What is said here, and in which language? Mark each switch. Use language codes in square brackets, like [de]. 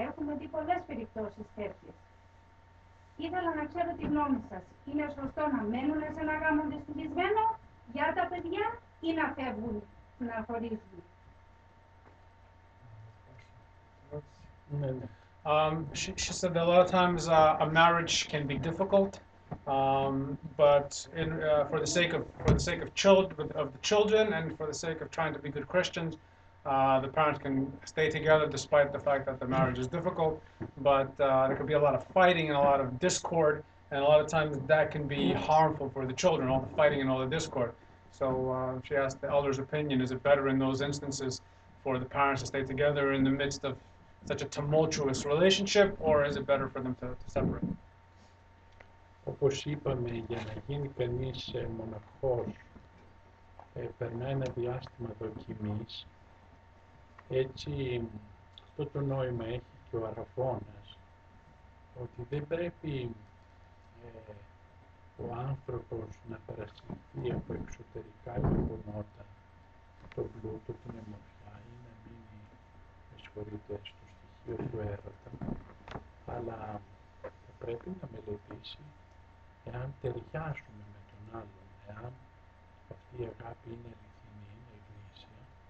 [el] Έχουμε δει πολλές περιπτώσεις τέτοιες. Ήθελα να ξέρω τη γνώμη σας. Είναι σωστό να μένουν σε ένα γάμο δυστυχισμένο για τα παιδιά ή να φεύγουν, να χωρίζουν? [en] She said that a lot of times a marriage can be difficult. But for the sake of the children and for the sake of trying to be good Christians, the parents can stay together despite the fact that the marriage is difficult. But there could be a lot of fighting and a lot of discord, and a lot of times that can be harmful for the children, all the fighting and all the discord. So she asked the elder's opinion: is it better in those instances for the parents to stay together in the midst of such a tumultuous relationship, or is it better for them to separate? [el] Όπως είπαμε, για να γίνει κανείς μοναχός περνάει ένα διάστημα δοκιμής. Έτσι, αυτό το νόημα έχει και ο Αραβώνας, ότι δεν πρέπει ο άνθρωπος να παρασυρθεί από εξωτερικά γεγονότα, το πλούτο, την αιμορφιά ή να μείνει, στο στοιχείο του έρωτα, αλλά θα πρέπει να μελετήσει εάν ταιριάζουμε με τον άλλον, εάν αυτή η αγάπη είναι αληθινή, είναι γνήσια,